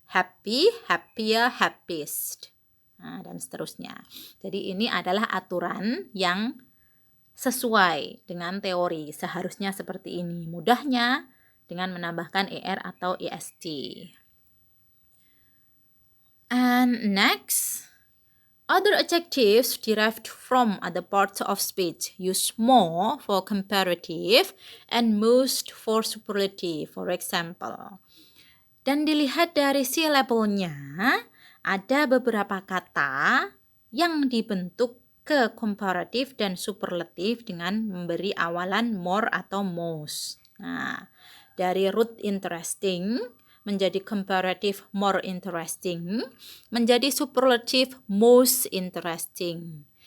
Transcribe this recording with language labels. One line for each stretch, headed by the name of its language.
English: Happy, happier, happiest.
Indonesian: Nah, dan seterusnya. Jadi ini adalah aturan yang sesuai dengan teori. Seharusnya seperti ini. Mudahnya dengan menambahkan er atau est.
English: And next, other adjectives derived from other parts of speech use more for comparative and most for superlative. For example,
Indonesian: dan dilihat dari syllable-nya, ada beberapa kata yang dibentuk ke komparatif dan superlatif dengan memberi awalan more atau most. Nah, dari root interesting menjadi comparative more interesting, menjadi superlative most interesting.